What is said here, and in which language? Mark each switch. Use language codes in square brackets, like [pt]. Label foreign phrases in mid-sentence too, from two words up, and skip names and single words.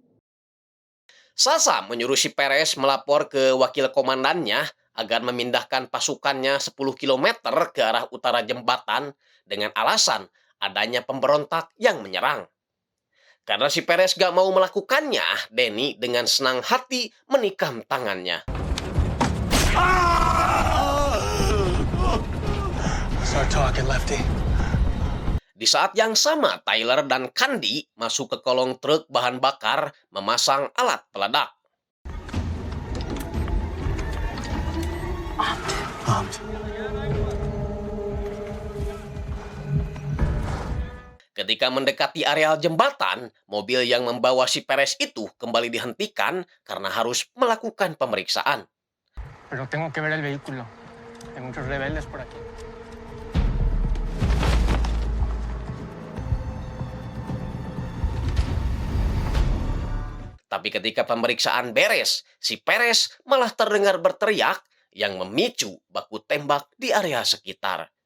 [id] Sasha menyuruh si Perez melapor ke wakil komandannya agar memindahkan pasukannya 10 km ke arah utara jembatan dengan alasan adanya pemberontak yang menyerang. Karena si Perez gak mau melakukannya, Danny dengan senang hati menikam tangannya. [en] Start talking, Lefty. [id] Di saat yang sama, Tyler dan Candy masuk ke kolong truk bahan bakar memasang alat peledak. [en] Armed. [id] Ketika mendekati areal jembatan, mobil yang membawa si Perez itu kembali dihentikan karena harus melakukan pemeriksaan. [es] Pero tengo que ver el vehículo. Hay muchos rebeldes por aquí. [id] Tapi ketika pemeriksaan beres, si Perez malah terdengar berteriak yang memicu baku tembak di area sekitar.